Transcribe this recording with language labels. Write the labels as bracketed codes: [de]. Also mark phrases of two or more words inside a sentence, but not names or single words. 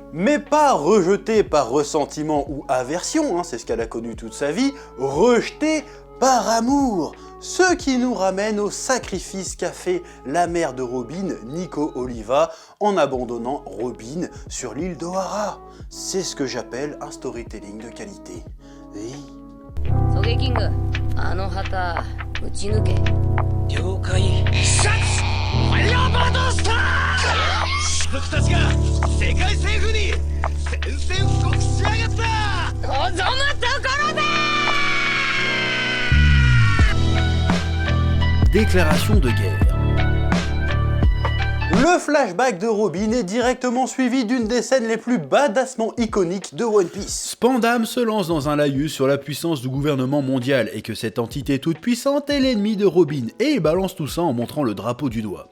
[fr] Mais pas rejeter par ressentiment ou aversion, c'est ce qu'elle a connu toute sa vie, rejeter par amour. Ce qui nous ramène au sacrifice qu'a fait la mère de Robin, Nico Oliva, en abandonnant Robin sur l'île d'Ohara. C'est ce que j'appelle un storytelling de qualité. Oui. [ja] ソゲキング、あの旗撃ち抜け。了解。シャツファイヤーバードスター！僕たちが世界政府に宣戦布告しやがった！望むところだ！ [fr] Déclaration de guerre. Le flashback de Robin est directement suivi d'une des scènes les plus badassement iconiques de One Piece. Spandam se lance dans un laïus sur la puissance du gouvernement mondial et que cette entité toute puissante est l'ennemi de Robin, et il balance tout ça en montrant le drapeau du doigt.